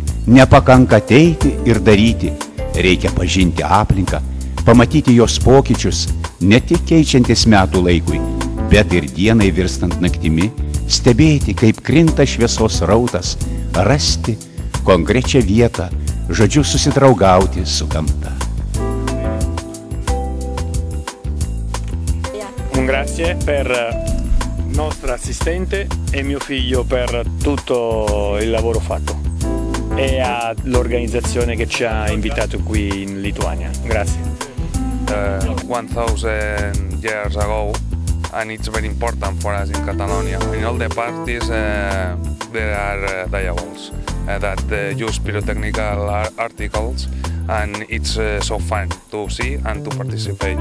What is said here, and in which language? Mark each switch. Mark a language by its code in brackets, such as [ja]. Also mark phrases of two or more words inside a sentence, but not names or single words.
[lt] Nepakanka ateiti ir daryti, reikia pažinti aplinką, pamatyti jos pokyčius, ne tik keičiantis metų laikui, bet ir dienai virstant naktimi, stebėti, kaip krinta šviesos rautas, rasti konkrečią vietą, žodžiu susidraugauti su gamta. [it] Un grazie per nostra assistente e mio figlio per tutto il lavoro fatto e all'organizzazione che ci ha invitato qui in Lituania. Grazie. [en] 1000 years ago, and it's very important for us in Catalonia. In all the parties there are dialogues that use pyrotechnical articles, and it's so fun to see and to participate.